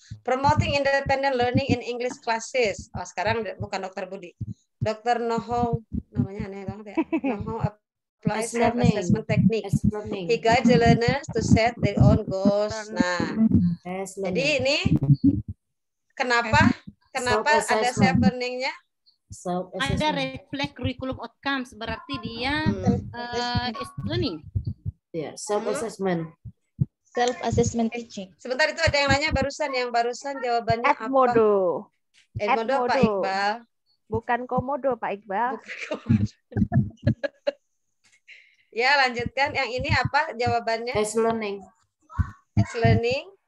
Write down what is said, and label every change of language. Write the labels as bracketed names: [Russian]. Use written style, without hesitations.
[English] Promoting independent learning in English classes. [Indonesian] Oh, sekarang bukan Dokter Budi. Dr. Noho, namanya aneh banget ya. [English] Noho applies self-assessment technique. He guides the learners to set their own goals. [Indonesian] Nah, jadi ini kenapa ada self-learning-nya? [English] Ada reflect curriculum outcomes, [Indonesian] berarti dia [English] is learning. [Indonesian] Ya, self-assessment. [English] Self-assessment teaching. [Indonesian] Sebentar, itu ada yang nanya barusan jawabannya Edmodo. apa? Edmodo, Pak Iqbal. Bukan komodo, Pak Iqbal. Ya, lanjutkan. Yang ini apa jawabannya? S-learning. S-learning.